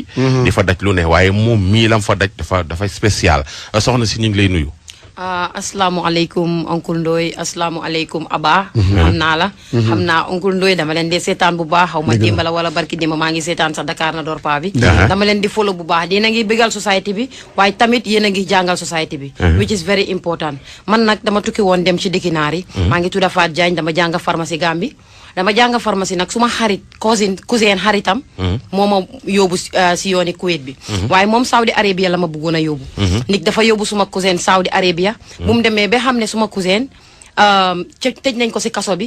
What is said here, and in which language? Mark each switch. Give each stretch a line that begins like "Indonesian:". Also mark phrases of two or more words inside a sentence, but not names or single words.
Wolof: di fa daj lu ne waaye moom mii lam fa daj dafa spécial soxna si ñu ngi lay nuyu. asalaamaaleykum oncle Ndoye asalaamaaleykum Aba. xam naa la. xam naa oncle Ndoye dama leen di seetaan bu baax xaw ma démb la wala barki démb maa ngi seetaan sax Dakar na door paa bi. dama leen di follow bu baax yéen a ngi bëggal société bi waaye tamit yéen a ngi jàngal société bi.
English: which is very important
Wolof: man nag dama tukki woon dem ci dëkki naar yi. maa ngi tudda Fatou Diagne dama jàng pharmacie Gambie. dama jàng pharmacie nag suma xarit cousin xaritam. moo ma yóbbu si yooni Kuwait bi. waaye moom Saudi Arabia la ma bëggoon a yóbbu. nit dafa yóbbu suma cousin Saudi Arabia. bu mu demee ba xam ne suma cousin tëj nañ ko si kaso bi.